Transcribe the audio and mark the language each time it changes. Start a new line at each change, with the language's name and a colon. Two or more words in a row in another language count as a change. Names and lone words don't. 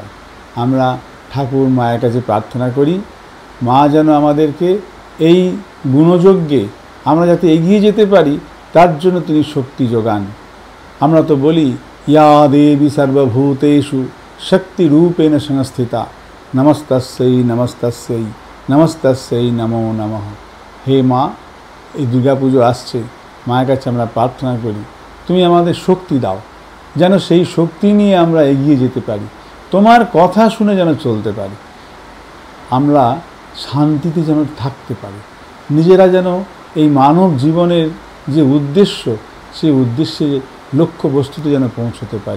Bangla: আমরা ঠাকুর মায়ের কাছে প্রার্থনা করি, মা যেন আমাদেরকে এই গুণযজ্ঞে আমরা যাতে এগিয়ে যেতে পারি তার জন্য তিনি শক্তি যোগান। আমরা তো বলি
Sanskrit: ইয়া দেবী সর্বভূতেষু শক্তিরূপেণ সংস্থিতা নমস্তস্যৈ নমস্তস্যৈ নমস্তস্যৈ নমো নমঃ।
Bangla: হে মা, এই দুর্গাপুজো আসছে, মায়ের কাছে আমরা প্রার্থনা করি তুমি আমাদের শক্তি দাও, যেন সেই শক্তি নিয়ে আমরা এগিয়ে যেতে পারি, তোমার কথা শুনে যেন চলতে পারি, আমরা শান্তিতে যেন থাকতে পারি, নিজেরা যেন এই মানব জীবনের যে উদ্দেশ্য সেই উদ্দেশ্যে লক্ষ্যবস্তুতে যেন পৌঁছতে পারি।